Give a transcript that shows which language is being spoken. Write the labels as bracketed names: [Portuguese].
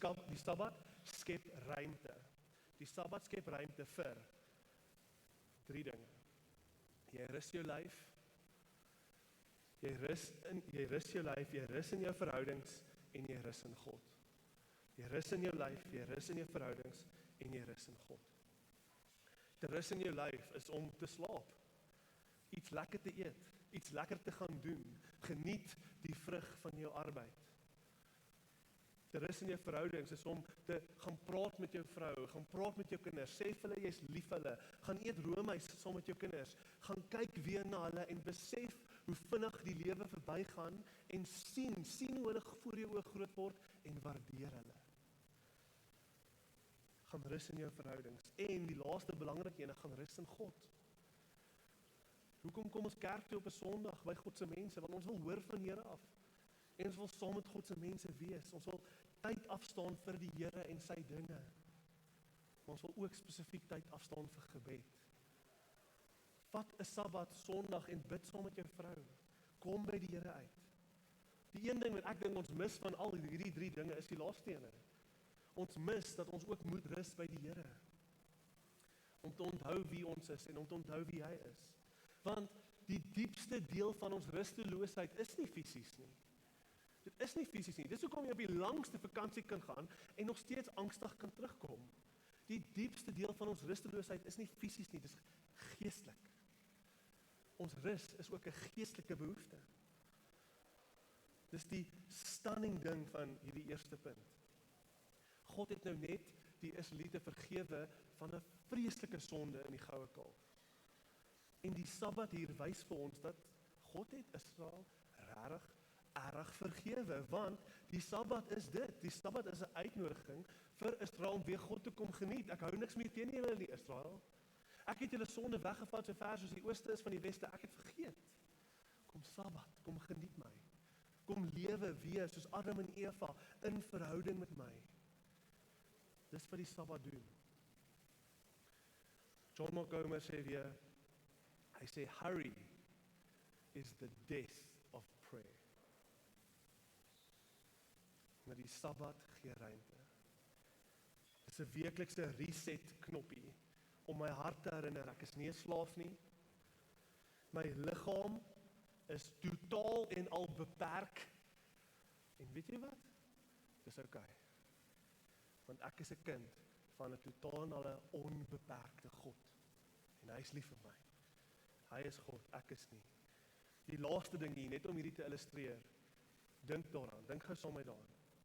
[Afrikaans] Die Sabbat skep ruimte. Die Sabbat skep ruimte vir 3 dinge. Jy rus jou lyf, jy rus jou lyf, jy rus in jou verhoudings, en jy rus in God. Jy rus in jou lyf, jy rus in jou verhoudings, en jy rus in God. Te rus in jou lyf is om te slaap, iets lekker te eet, iets lekker te gaan doen, geniet die vrug van jou arbeid. Te rus in jou verhoudings is om te gaan praat met jou vrou, gaan praat met jou kinders, sê vir hulle jy's lief vir hulle, gaan eet roomys saam met jou kinders, gaan kyk weer na hulle en besef hoe vinnig die lewe verbygaan en sien hoe hulle voor jou oë groot word en waardeer hulle. Gaan rus in jou verhoudings en die laaste belangrike ene, gaan rus in God. Hoekom kom ons kerk toe op 'n Sondag by God se mense? Want ons wil hoor van Here af. En ons wil saam met God se mense wees. Ons wil tyd afstaan vir die Here en sy dinge. Maar ons wil ook spesifiek tyd afstaan vir gebed. Vat 'n Sabbat Sondag en bid saam met jou vrou. Kom by die Here uit. Die een ding wat ek dink ons mis van al hierdie 3 dinge is die laaste ene. Ons mis dat ons ook moet rus by die Here. Om te onthou wie ons is en om te onthou wie hy is. Want die diepste deel van ons rusteloosheid is nie fisies nie. Dit is nie fisies nie. Dis hoekom jy op die langste vakansie kan gaan en nog steeds angstig kan terugkom. Die diepste deel van ons rusteloosheid is nie fisies nie, dis geestelik. Ons rus is ook 'n geestelike behoefte. Dis die stunning ding van hierdie eerste punt. God het nou net die Israeliete vergewe van 'n vreeslike sonde in die goue kalf. En die Sabbat hier wys vir ons dat God het Israel regtig erg vergewe, want die Sabbat is dit. Die Sabbat is 'n uitnodiging vir Israel om weer God te kom geniet. Ek hou niks meer teen julle nie, Israel. Ek het julle sonde weggevat so ver soos die ooste is van die weste. Ek het vergeet. Kom Sabbat, kom geniet my. Kom lewe weer soos Adam en Eva in verhouding met my. Dis wat die Sabbat doen. [English] John Montgomery [Afrikaans] sê weer, hy sê, [English] hurry is the death of prayer. [Afrikaans] Maar die Sabbat gee ruimte. Dis 'n weeklikse reset knoppie om my hart te herinner, ek is nie 'n slaaf nie. My liggaam is totaal en al beperk. En weet jy wat? Dis okay. Want ek is 'n kind van 'n totaal en al onbeperkte God. En hy is lief vir my. Hy is God, ek is nie. Die laaste ding hier, net om hierdie te illustreer, dink daaraan, dink gou saam met daaraan.